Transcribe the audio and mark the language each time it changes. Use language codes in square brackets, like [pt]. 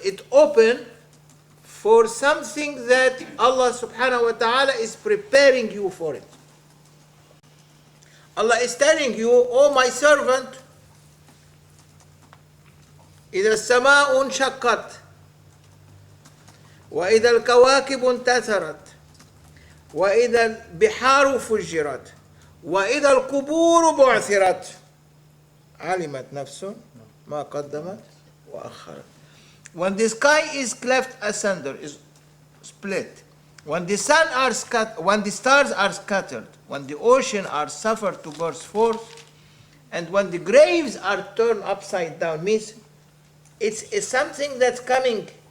[en] It open for something that Allah subhanahu wa ta'ala is preparing you for it. Allah is telling you, oh my servant, [ar] إذا السماء انشقت وإذا الكواكب انتثرت وإذا البحار فجرت وإذا القبور بعثرت علمت نفس ما قدمت وأخرت. [en] When the sky is cleft asunder, is split, when the when the stars are scattered, when the ocean are suffered to burst forth, and when the graves are turned upside down, means it's something that's coming